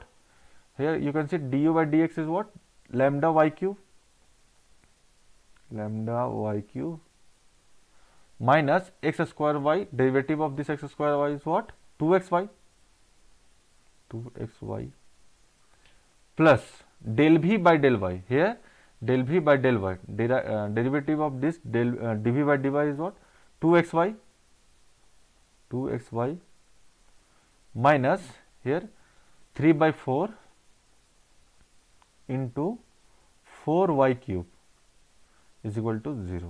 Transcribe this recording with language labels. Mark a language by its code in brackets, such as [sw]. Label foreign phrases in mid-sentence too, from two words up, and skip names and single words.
[en] Here you can see du by dx is what? Lambda y cube. Lambda y cube minus x square y, derivative of this x square y is what? 2xy, 2xy plus del v by del y. Here del v by del y, derivative of this dv by dy is what? 2xy, 2xy minus here 3 by 4 into 4y cube is equal to 0.